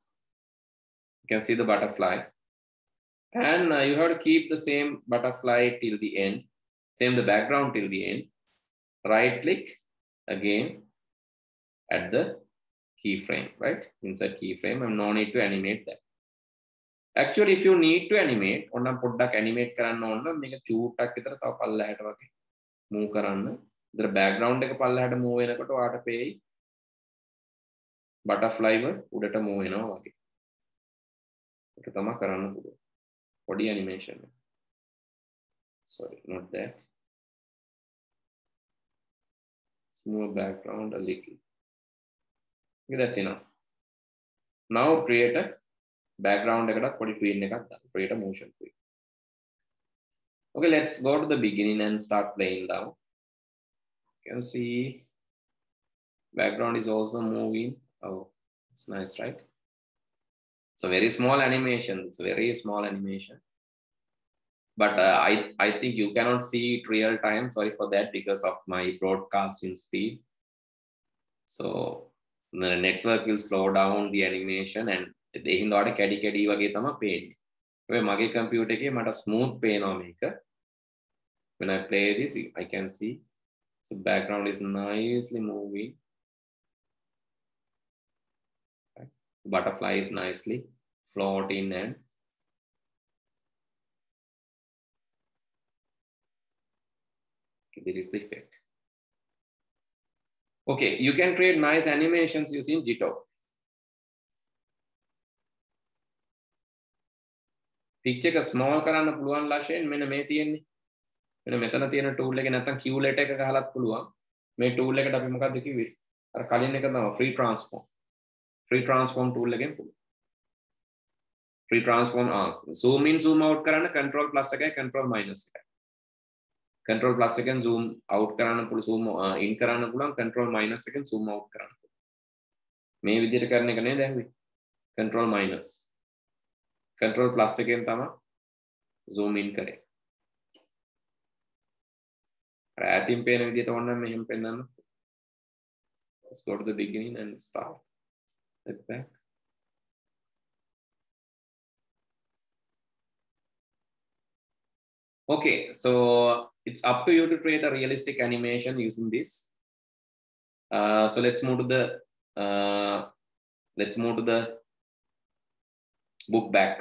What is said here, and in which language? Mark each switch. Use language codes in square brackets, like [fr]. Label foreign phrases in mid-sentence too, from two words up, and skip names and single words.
[en] You can see the butterfly. And you have to keep the same butterfly till the end. Same the background till the end. Right click again at the keyframe, right? Insert keyframe, and no need to animate that. Actually, if you need to animate, [si] ඔන්න පොඩ්ඩක් animate කරන්න ඕන නම් මේක චූට්ටක් විතර තව පල්ලහැට වගේ move කරන්න. ඉතින් background එක පල්ලහැට move වෙනකොට ඔයාට පේයි butterfly ව උඩට move වෙනවා වගේ. ඒක තමයි කරන්න පුළුවන්. [en] Body animation. Sorry, not that. Let's move background a little. Okay, that's enough. Now create a background [si] එකකට පොඩි [en] tween [si] එකක් දාන්න. [en] Create a motion tween. Okay, let's go to the beginning and start playing now. You can see background is also moving. Oh, it's nice, right? It's a very small animation. It's a very small animation. But I think you cannot see it real time. Sorry for that because of my broadcasting speed. So the network will slow down the animation and they [si] හින්දාට කැඩි කැඩි වගේ තමයි පේන්නේ. ඔය මගේ computer එකේ මට smooth පේනවා මේක. [en] When I play this, I can see the background is nicely moving. Butterfly is nicely floating and there is the effect. Okay, you can create nice animations using Jito. [si] Picture එක small කරන්න පුළුවන් ලෂයෙන් මෙන්න මේ තියෙන්නේ. මෙන්න මෙතන තියෙන tool එක නැත්තම් [en] Q letter [si] එක ගහලත් පුළුවන්. මේ tool එකට අපි මොකද්ද කිව්වේ? අර කලින් එක තමයි [en] free transform. Free transform tool [si] එකෙන් පුළුවන්. [en] Free transform zoom in zoom out කරන්න control plus එකයි control minus එකයි. Control plus එකෙන් zoom out [si] කරන්න පුළුවන්, [en] zoom in [si] කරන්න පුළුවන්, [en] control minus එකෙන් zoom out [si] කරන්න පුළුවන්. මේ විදිහට කරන එක නේද ඇහුවේ? [en] Control minus. Control plus [si] එකෙන් තමයි [en] zoom in [si] කරේ. අර ඈතින් පේන විදිහට ඕනනම් මෙහෙම පෙන්නන්න. [en] Let's go to the beginning and start. Step back. Okay, so It's up to you to create a realistic animation using this. So let's move to the book back.